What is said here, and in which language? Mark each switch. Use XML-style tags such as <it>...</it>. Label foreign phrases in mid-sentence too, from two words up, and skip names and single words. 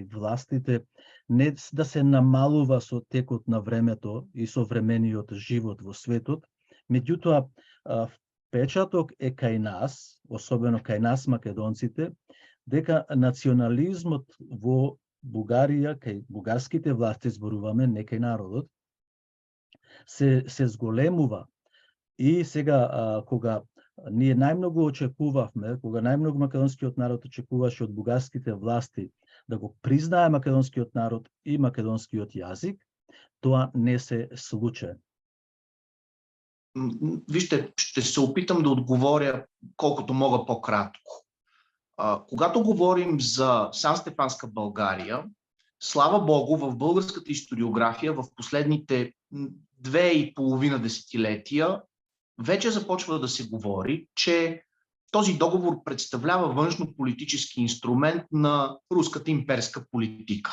<mk>властите не да се намалува со текот на времето и современиот живот во светот, меѓутоа впечаток е кај нас, особено кај нас македонците, дека национализмот во Бугарија, кај бугарските власти зборуваме, не кај народот, се зголемува. И сега, кога ние најмногу очекувавме, кога најмногу македонскиот народ очекуваше од бугарските власти да го признае македонскиот народ и македонскиот јазик, тоа не се случи.</mk> <bg>Вижте, ще се опитам да отговоря колкото мога по-кратко. Когато говорим за Сан-Стефанска България, слава Богу, в българската историография в последните 2,5 десетилетия вече започва да се говори, че този договор представлява външно-политически инструмент на руската имперска политика.</bg>